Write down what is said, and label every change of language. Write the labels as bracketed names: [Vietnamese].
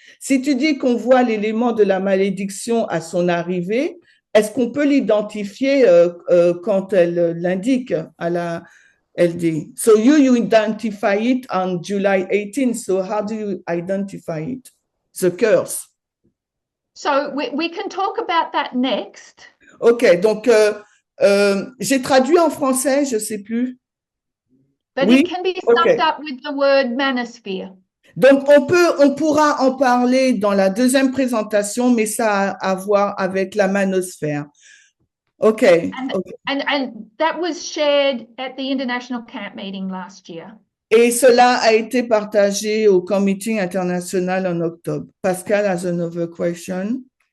[French] Si tu dis qu'on voit l'élément de la malédiction à son arrivée, est-ce qu'on peut l'identifier quand elle l'indique à la LD? [English] So you identify it on July 18th. So how do you identify it? The curse. So we can talk about that next. [French] Ok, donc j'ai traduit en français, je sais plus. [English] But [French] Oui, [English] it can be ok. summed up with the word manosphere. [French] Donc on pourra en parler dans la deuxième présentation, mais ça a à voir avec la manosphère. Ok. [English] And that was shared at the International Camp meeting last year. [French] Et cela a été partagé au Camp Meeting international en octobre. [English] Pascal has another question.